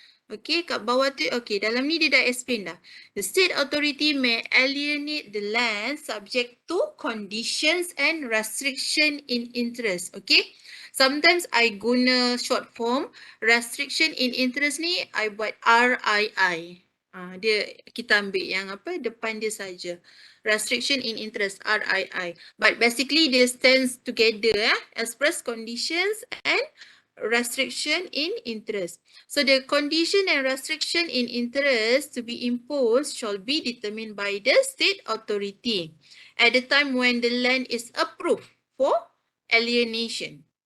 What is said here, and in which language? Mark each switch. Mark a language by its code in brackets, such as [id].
[ms] Okay, kat bawah tu, okay, dalam ni dia dah explain dah. [en] The state authority may alienate the land subject to conditions and restriction in interest. Okay, sometimes I guna short form, restriction in interest ni, [ms] I buat RII. Dia kita ambil yang apa depan dia saja. [en] Restriction in interest, RII. But basically dia stands together, express conditions and restriction in interest. So the condition and restriction in interest to be imposed shall be determined by the state authority at the time when the land is approved for alienation.